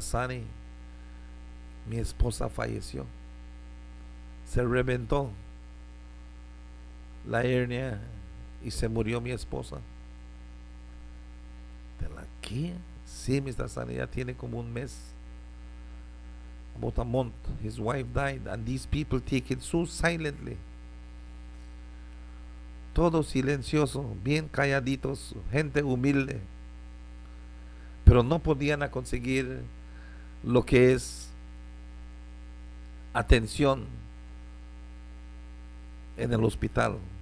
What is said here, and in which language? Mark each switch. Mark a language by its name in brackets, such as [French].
[Spanish] Sunny, mi esposa falleció, se reventó la hernia y se murió mi esposa. ¿De la qué? Sí, Mr. Sunny, ya tiene como un mes, [English] about a month. His wife died, and these people take it so silently. [Spanish] Todo silencioso, bien calladitos, gente humilde, pero no podían conseguir lo que es atención en el hospital.